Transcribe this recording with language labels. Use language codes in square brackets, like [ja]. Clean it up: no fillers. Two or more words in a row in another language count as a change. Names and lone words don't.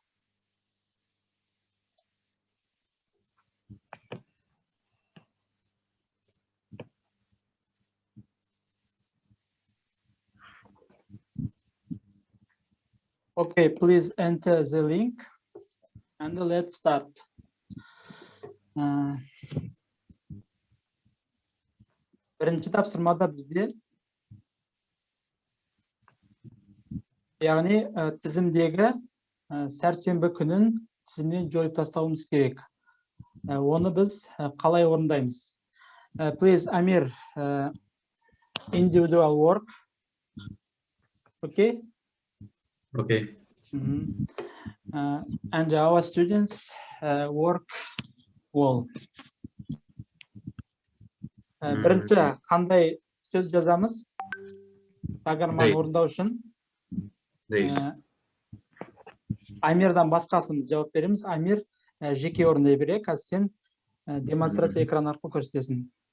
[en] Okay, please enter the link and let's start. [kk] Бірінші тапсырмада бізде яғни тізімдегі сәрсенбі күнін тізімнен жойып тастауымыз керек. Оны біз қалай орындаймыз? [en] Please, Amir, individual work. Okay? Okay. And our students work well. [kk] Бірінші қандай сөз жазамыз? Программаны орындау үшін. Days. Амирдан басқасымыз жауап береміз. Амир жеке орындай бере, қазір сен демонстрация экран арқылы көрсетесің.